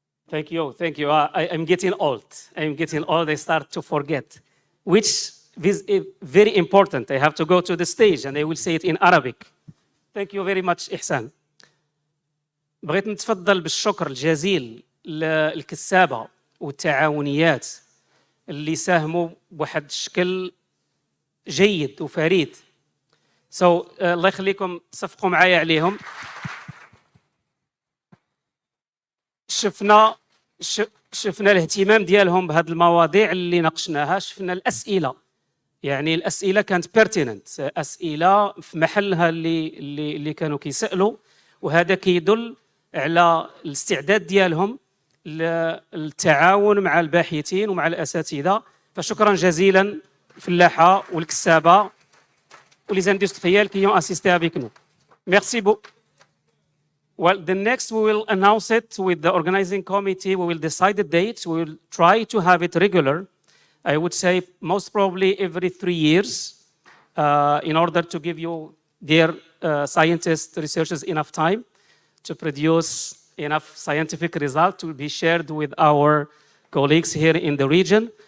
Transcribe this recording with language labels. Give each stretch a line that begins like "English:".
English: Thank you, thank you. I'm getting old. I'm getting old. I start to forget, which is very important. I have to go to the stage and I will say it in Arabic. Thank you very much, إحسان.
Arabic: بغيت نتفضل بالشكر الجزيل للكسابة والتعاونيات اللي ساهموا بواحد الشكل جيد وفريد. الله يخليكم صفقوا معايا عليهم. شفنا الاهتمام ديالهم بهذه المواضيع اللي ناقشناها، شفنا الأسئلة، يعني الأسئلة كانت pertinent، أسئلة في محلها اللي كانوا كيسألوا، وهذا كيدل على الاستعداد ديالهم للتعاون مع الباحثين ومع الأساتذة. فشكرا جزيلا الفلاحة والكسابة وليز اندستريال
French: qui ont assisté avec nous. Merci beaucoup.
English: Well, the next we will announce it with the organizing committee. We will decide the dates. We will try to have it regular. I would say most probably every 3 years in order to give you, dear scientists, researchers, enough time to produce enough scientific result to be shared with our colleagues here in the region.